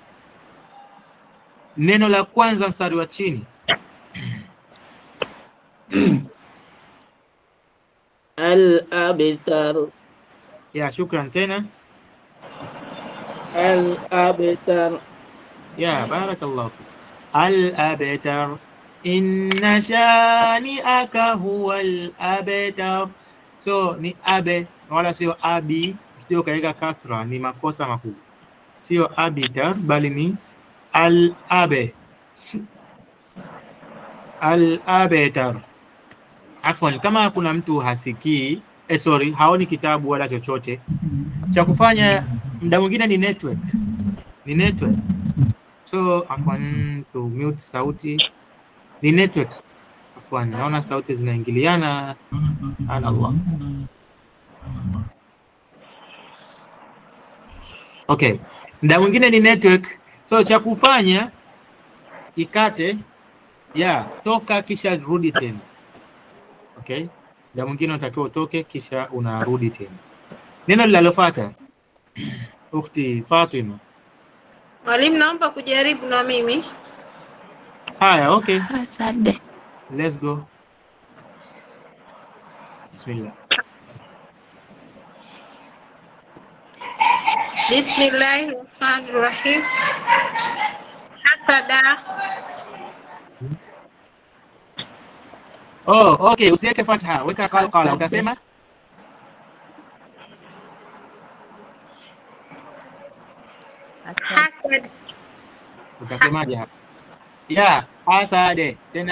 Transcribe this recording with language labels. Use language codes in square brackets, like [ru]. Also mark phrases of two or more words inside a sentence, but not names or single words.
[sw] Neno la kwanza mstari wa chini. Al-abtar. Ya, shukran tena. Al-abtar. Ya, [ar] بارك الله فيك. [sw] Al-abtar. [ar] إن شانئك هو الأبتر. [sw] So ni abe wala sio abi, sio kaika kasra, ni makosa makubwa. Sio abitar bali ni al-abe. Al-abetar. Afwan, kama kuna mtu hasikii, haoni kitabu wala chochote, cha kufanya muda mwingine ni network. Ni network. So afwan, [en] to mute [sw] sauti. Ni network. Afwan, naona sauti zinaingiliana. Allah. Okay. Muda mwingine ni network. So cha kufanya ikate, toka kisha rudi tena. Okay? Muda mwingine unatakiwa utoke kisha unarudi tena. Neno linalofuata. Ukhti Fatima. Mwalimu, naomba kujaribu na mimi. Haya, okay. Hasad. [en] Let's go. [sw] Bismillah. Bismillahirrahmanirrahim. Hasada. Oh, okay, usiweke fatha, weka qalqala. Utasema hasad. utasemaje hapa? Ya, hasade. Tena